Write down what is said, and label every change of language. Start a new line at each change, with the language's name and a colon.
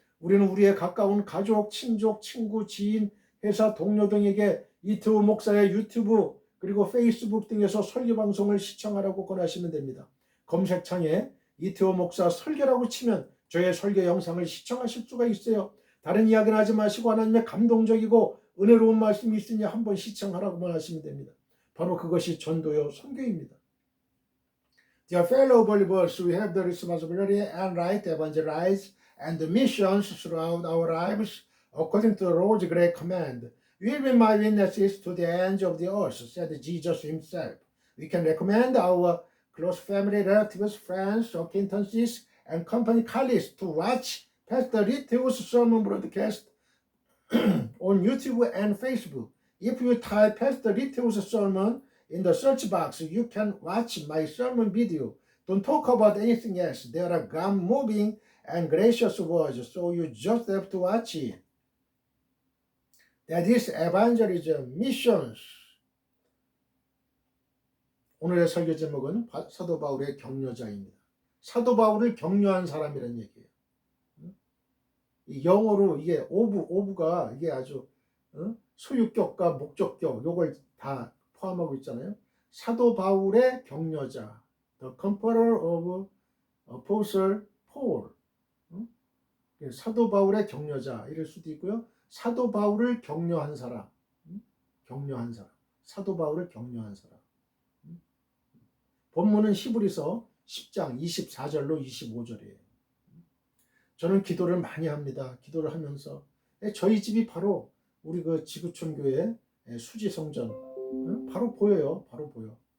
Korean: 우리는 우리의 가까운 가족, 친족, 친구, 지인, 회사 동료 등에게 이태호 목사의 유튜브 그리고 페이스북 등에서 설교 방송을 시청하라고 권하시면 됩니다. 검색창에 이태호 목사 설교라고 치면 저의 설교 영상을 시청하실 수가 있어요. 다른 이야기는 하지 마시고 하나님의 감동적이고 은혜로운 말씀이 있으니 한번 시청하라고만 하시면 됩니다. 바로 그것이 전도요 선교입니다.
English: Dear fellow believers, we have the responsibility and right to evangelize and the missions throughout our lives according to the Lord's great command. You will be my witnesses to the ends of the earth, said Jesus himself. We can recommend our close family, relatives, friends, acquaintances, and company colleagues to watch Pastor Ritteo's sermon broadcast on YouTube and Facebook. If you type Pastor Ritteo's sermon in the search box, you can watch my sermon video. Don't talk about anything else. There are God-moving and gracious words, so you just have to watch it. That is evangelism, missions.
Korean: 오늘의 설교 제목은 사도 바울의 격려자입니다. 사도 바울을 격려한 사람이라는 얘기예요. 이 영어로 이게 오브가 이게 아주 소유격과 목적격 요걸 다 포함하고 있잖아요. 사도 바울의 격려자,
English: the comforter of Apostle Paul.
Korean: 사도 바울의 격려자 이럴 수도 있고요. 사도 바울을 격려한 사람, 격려한 사람, 사도 바울을 격려한 사람. 본문은 히브리서 10장 24절로 25절이에요. 저는 기도를 많이 합니다. 기도를 하면서 저희 집이 바로 우리 그 지구촌 교회 수지성전 바로 보여요. 바로 보여.